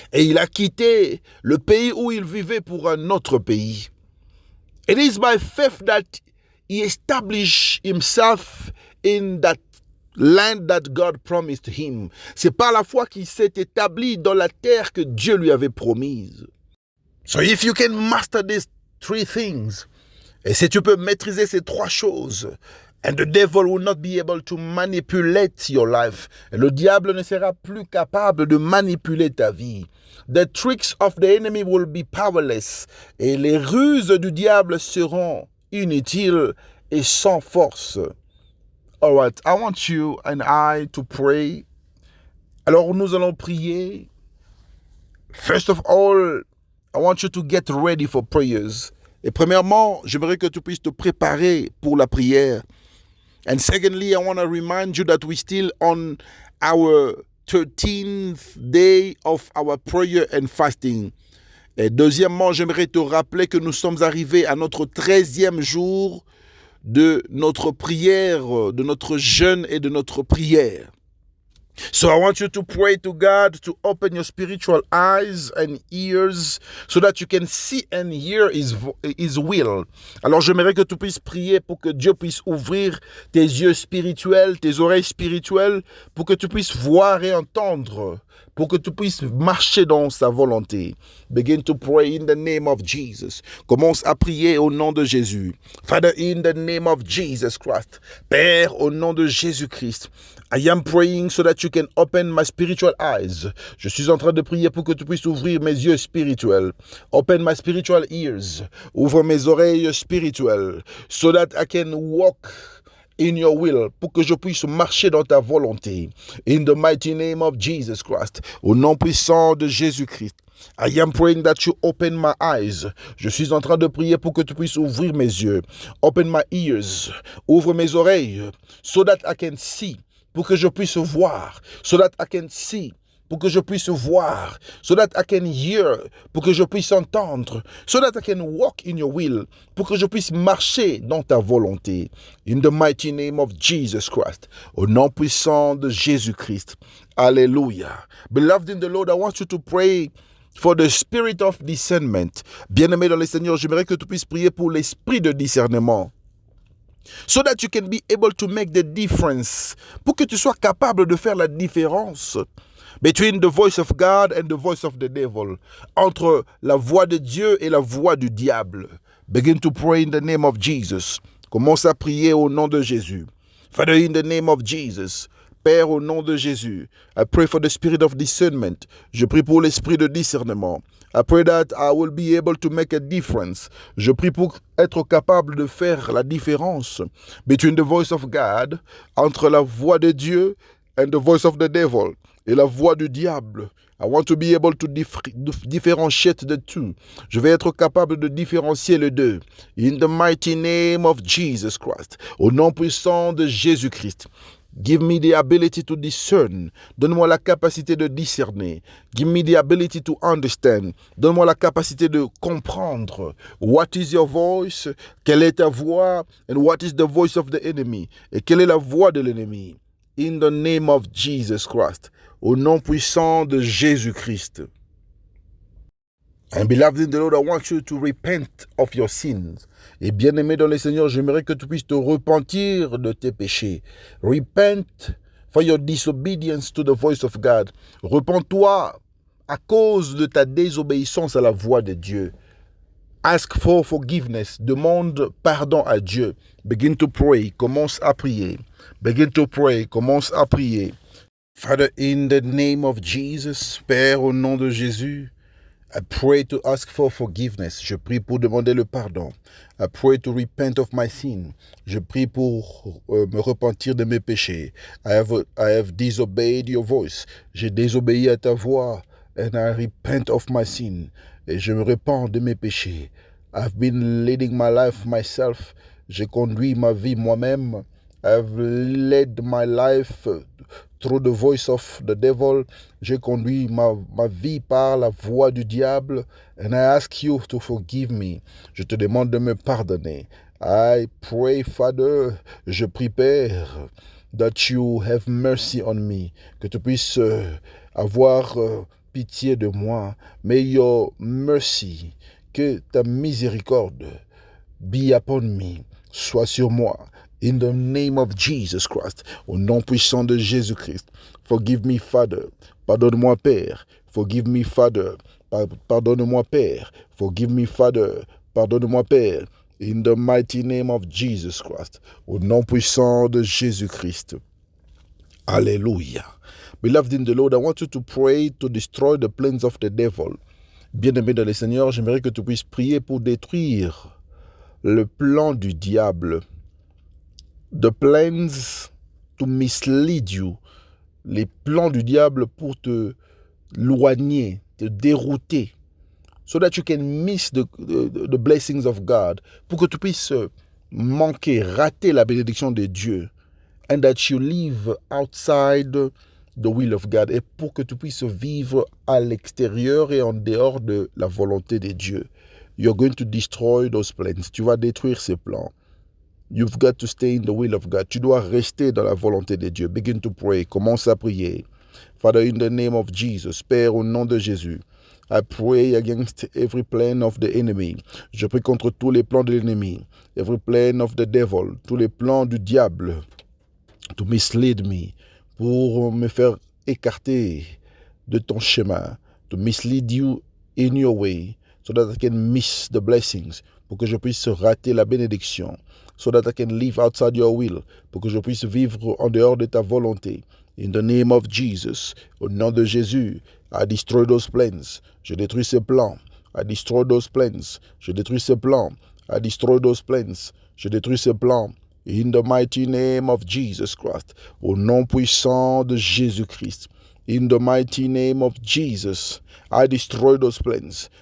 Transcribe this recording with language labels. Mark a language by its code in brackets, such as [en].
[fr] Et il a quitté le pays où il vivait pour un autre pays. [en] It is by faith that he established himself in that land that God promised him. [fr] C'est par la foi qu'il s'est établi dans la terre que Dieu lui avait promise. [en] So if you can master these three things, [fr] et si tu peux maîtriser ces trois choses, [en] and the devil will not be able to manipulate your life. [fr] Et le diable ne sera plus capable de manipuler ta vie. [en] The tricks of the enemy will be powerless. [fr] Et les ruses du diable seront inutiles et sans force. [en] All right, I want you and I to pray. [fr] Alors nous allons prier. [en] First of all, I want you to get ready for prayers. [fr] Et premièrement, j'aimerais que tu puisses te préparer pour la prière. [en] And secondly, I want to remind you that we're still on our 13th day of our prayer and fasting. [fr] Et deuxièmement, j'aimerais te rappeler que nous sommes arrivés à notre 13e jour de notre prière, de notre jeûne et de notre prière. [en] So I want you to pray to God to open your spiritual eyes and ears so that you can see and hear His will. [fr] Alors j'aimerais que tu puisses prier pour que Dieu puisse ouvrir tes yeux spirituels, tes oreilles spirituelles, pour que tu puisses voir et entendre, pour que tu puisses marcher dans sa volonté. [en] Begin to pray in the name of Jesus. [fr] Commence à prier au nom de Jésus. [en] Father, in the name of Jesus Christ. [fr] Père, au nom de Jésus-Christ. [en] I am praying so that you can open my spiritual eyes. [fr] Je suis en train de prier pour que tu puisses ouvrir mes yeux spirituels. [en] Open my spiritual ears. [fr] Ouvre mes oreilles spirituelles. [en] So that I can walk in your will, [fr] pour que je puisse marcher dans ta volonté. [en] In the mighty name of Jesus Christ. [fr] Au nom puissant de Jésus-Christ. [en] I am praying that you open my eyes. [fr] Je suis en train de prier pour que tu puisses ouvrir mes yeux. [en] Open my ears. [fr] Ouvre mes oreilles. [en] So that I can see. [fr] pour que je puisse voir, [en] so that I can see, [fr] pour que je puisse voir, [en] so that I can hear, [fr] pour que je puisse entendre, [en] so that I can walk in your will, [fr] pour que je puisse marcher dans ta volonté. [en] In the mighty name of Jesus Christ, [fr] au nom puissant de Jésus-Christ. Alléluia. [en] Beloved in the Lord, I want you to pray for the spirit of discernment. [fr] Bien-aimé dans le Seigneur, j'aimerais que tu puisses prier pour l'esprit de discernement. [en] So that you can be able to make the difference. [fr] Pour que tu sois capable de faire la différence [en] between the voice of God and the voice of the devil. [fr] Entre la voix de Dieu et la voix du diable. [en] Begin to pray in the name of Jesus. [fr] Commence à prier au nom de Jésus. [en] Father, in the name of Jesus. [fr] Père, au nom de Jésus, [en] I pray for the spirit of discernment. [fr] Je prie pour l'esprit de discernement. [en] I pray that I will be able to make a difference. [fr] Je prie pour être capable de faire la différence [en] between the voice of God, [fr] entre la voix de Dieu [en] and the voice of the devil, [fr] et la voix du diable. [en] I want to be able to differentiate the two. [fr] Je vais être capable de différencier les deux. [en] In the mighty name of Jesus Christ. [fr] Au nom puissant de Jésus-Christ. [en] Give me the ability to discern. [fr] Donne-moi la capacité de discerner. [en] Give me the ability to understand. [fr] Donne-moi la capacité de comprendre. [en] What is your voice? [fr] Quelle est ta voix? [en] And what is the voice of the enemy? [fr] Et quelle est la voix de l'ennemi? [en] In the name of Jesus Christ. [fr] Au nom puissant de Jésus-Christ. [en] And beloved in the Lord, I want you to repent of your sins. [fr] Et bien-aimé dans le Seigneur, j'aimerais que tu puisses te repentir de tes péchés. [en] Repent for your disobedience to the voice of God. [fr] Repens-toi à cause de ta désobéissance à la voix de Dieu. [en] Ask for forgiveness. [fr] Demande pardon à Dieu. [en] Begin to pray. [fr] Commence à prier. [en] Begin to pray. [fr] Commence à prier. [en] Father, in the name of Jesus, [fr] Père, au nom de Jésus, [en] I pray to ask for forgiveness. [fr] Je prie pour demander le pardon. [en] I pray to repent of my sin. [fr] Je prie pour me repentir de mes péchés. [en] I have disobeyed your voice. J'ai désobéi à ta voix. And I repent of my sin. [fr] Et je me repens de mes péchés. [en] I've been leading my life myself. [fr] J'ai conduit ma vie moi-même. [en] I've led my life through the voice of the devil. [fr] J'ai conduit ma vie par la voix du diable. [en] And I ask you to forgive me. [fr] Je te demande de me pardonner. [en] I pray, Father, [fr] je prie, Père, [en] that you have mercy on me. [fr] Que tu puisses avoir pitié de moi. [en] May your mercy, [fr] que ta miséricorde [en] be upon me, [fr] soit sur moi. [en] In the name of Jesus Christ, [fr] au nom puissant de Jésus-Christ. [en] Forgive me, Father. [fr] Pardonne-moi, Père. [en] Forgive me, Father. [fr] Pardonne-moi, Père. [en] Forgive me, Father. [fr] Pardonne-moi, Père. [en] In the mighty name of Jesus Christ, [fr] au nom puissant de Jésus-Christ. Alléluia. [en] Beloved in the Lord, I want you to pray to destroy the plans of the devil. [fr] Bien-aimé dans le Seigneur, j'aimerais que tu puisses prier pour détruire le plan du diable. [en] The plans to mislead you. [fr] Les plans du diable pour te loigner, te dérouter. [en] So that you can miss the blessings of God. [fr] Pour que tu puisses manquer, rater la bénédiction de Dieu. [en] And that you live outside the will of God. [fr] Et pour que tu puisses vivre à l'extérieur et en dehors de la volonté de Dieu. [en] You're going to destroy those plans. [fr] Tu vas détruire ces plans. [en] You've got to stay in the will of God. [fr] Tu dois rester dans la volonté de Dieu. [en] Begin to pray. [fr] Commence à prier. [en] Father, in the name of Jesus, [fr] Père, au nom de Jésus, [en] I pray against every plan of the enemy. [fr] Je prie contre tous les plans de l'ennemi. [en] Every plan of the devil. [fr] Tous les plans du diable. [en] To mislead me. [fr] Pour me faire écarter de ton chemin. [en] To mislead you in your way. So that I can miss the blessings. [fr] Pour que je puisse rater la bénédiction. [en] So that I can live outside your will. [fr] Pour que je puisse vivre en dehors de ta volonté. [en] In the name of Jesus. [fr] Au nom de Jésus. [en] I destroy those plans. [fr] Je détruis ces plans. [en] I destroy those plans. [fr] Je détruis ces plans. [en] I destroy those plans. Je détruis ces plans. In the mighty name of Jesus Christ. [fr] Au nom puissant de Jésus-Christ. [en] In the mighty name of Jesus, I destroy those plans.